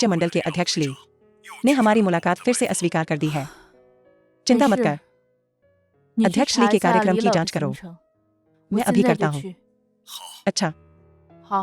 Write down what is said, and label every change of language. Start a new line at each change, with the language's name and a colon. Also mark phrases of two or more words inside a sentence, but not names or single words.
Hindi: मंडल के अध्यक्ष ली ने हमारी मुलाकात फिर से अस्वीकार कर दी है। चिंता मत कर,
Chinese: 你去
Hindi: अध्यक्ष
Chinese: 查
Hindi: ली
Chinese: 一
Hindi: के
Chinese: 下
Hindi: कार्यक्रम
Chinese: 李
Hindi: की
Chinese: 老的
Hindi: जांच करो।
Chinese: 行程。
Hindi: मैं
Chinese: 我
Hindi: अभी
Chinese: 现在
Hindi: करता
Chinese: 就
Hindi: हूँ।
Chinese: 去。
Hindi: अच्छा,
Chinese: 好，